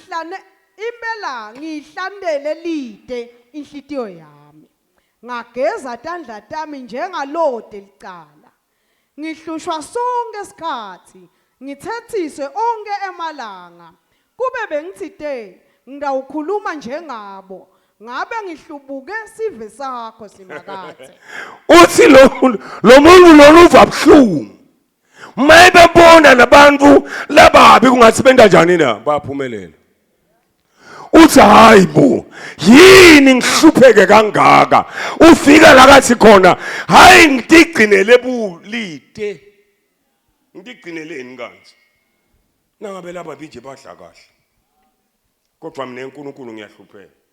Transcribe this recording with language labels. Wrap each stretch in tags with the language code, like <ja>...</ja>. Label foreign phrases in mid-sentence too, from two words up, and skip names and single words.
<ss>ngihlandele lide inhlitiyo yami ngageza tandla tami njengalode licala ngihlushwa sonke isikhathi ngithethiswe onke emalanga kube bengithite ngidawukhuluma njengabo ngabe ngihlubuke sive sakho simakathe uthi lo muntu loluva buhlungu mayebebona nabantu lababi kungathi benda njani na baphumelela uthi hayibo yini ngihlupheke kangaka ufika la kathi khona hayi ngitigcinele bulide ngitigcineleni kanje nangabe laba bije badla kahle kodwa mina uNkulunkulu ngiyahlupheka</ss>